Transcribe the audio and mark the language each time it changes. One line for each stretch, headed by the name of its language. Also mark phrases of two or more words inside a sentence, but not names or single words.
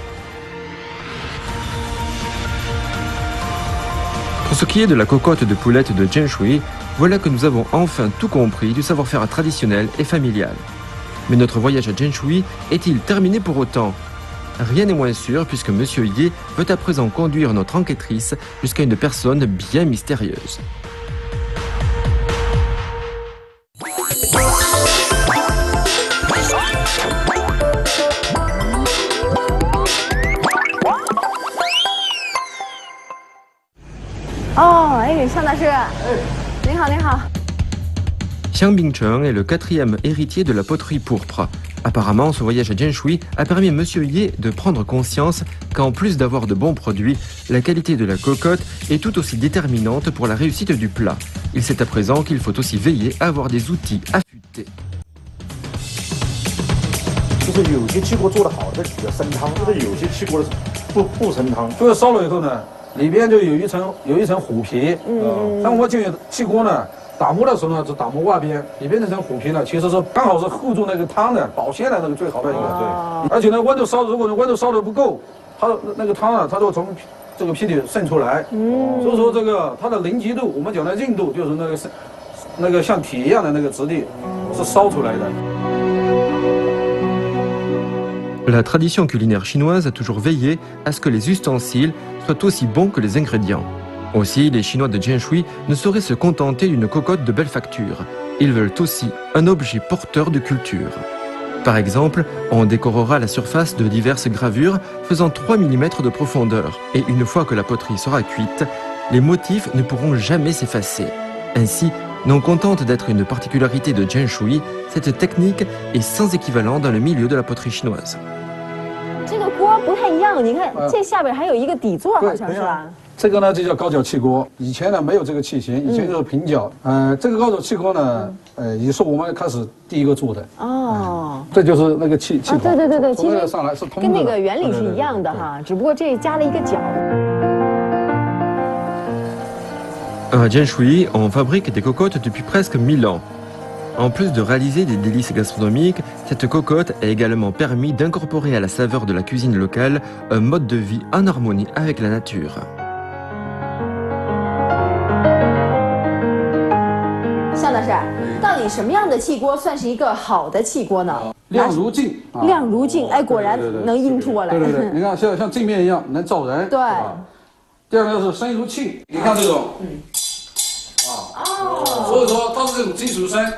French: Pour ce qui est de la cocotte de poulette de Jianshui, voilà que nous avons enfin tout compris du savoir-faire traditionnel et familial. Mais notre voyage à Jianshui est-il terminé pour autant ? Rien n'est moins sûr puisque Monsieur Ye veut à présent conduire notre enquêtrice jusqu'à une personne bien mystérieuse.
Chinese: Xiang大师，您好，您好。
French: Xiang Bingcheng est le 4e héritier de la poterie pourpre. Apparemment, ce voyage à Jianshui a permis à Monsieur Ye de prendre conscience qu'en plus d'avoir de bons produits, la qualité de la cocotte est tout aussi déterminante pour la réussite du plat. Il sait à présent qu'il faut aussi veiller à avoir des outils affûtés.
Chinese: 就是有些汽锅做得好的比较生汤，就是有些汽锅的不生汤。就是烧了以后呢，里边就有一层虎皮。像我这个汽锅呢，打磨的时候呢，只打磨外边，里边那层虎皮呢，其实是刚好是护住那个汤的保鲜的那个最好的一个。对。而且呢，温度烧，如果温度烧的不够，它那个汤啊，它就从这个皮里渗出来。所以说这个它的凝集度，我们讲的硬度，就是那个像铁一样的那个质地，是烧出来的。
French: La tradition culinaire chinoise a toujours veillé à ce que les ustensiles soient aussi bons que les ingrédients. Aussi, les Chinois de Jianshui ne sauraient se contenter d'une cocotte de belle facture. Ils veulent aussi un objet porteur de culture. Par exemple, on décorera la surface de diverses gravures faisant 3 mm de profondeur. Et une fois que la poterie sera cuite, les motifs ne pourront jamais s'effacer. Ainsi, non contente d'être une particularité de Jianshui, cette technique est sans équivalent dans le milieu de la poterie chinoise.
Chinese: 这个锅不太一样，你看这下边还有一个底座，好像是吧？这个呢就叫高脚气锅，以前呢没有这个器型，以前就是平脚。这个高脚气锅呢，也是我们开始第一个做的。哦，这就是那个气孔。对，从那个上来是通的。跟那个原理是一样的哈，只不过这加了一个角。
French: À Jianshui, on fabrique des cocottes depuis presque 1000 ans. En plus de réaliser des délices gastronomiques, cette cocotte a également permis d'incorporer à la saveur de la cuisine locale un mode de vie en harmonie avec la nature.
Chinese: 向大师，到底什么样的气锅算是一个好的气锅呢？亮如镜，亮如镜，哎，果然能映出过来。对对对，你看像镜面一样能照人。对。第二个是声如磬，你看这种，所以说它是这种金属声。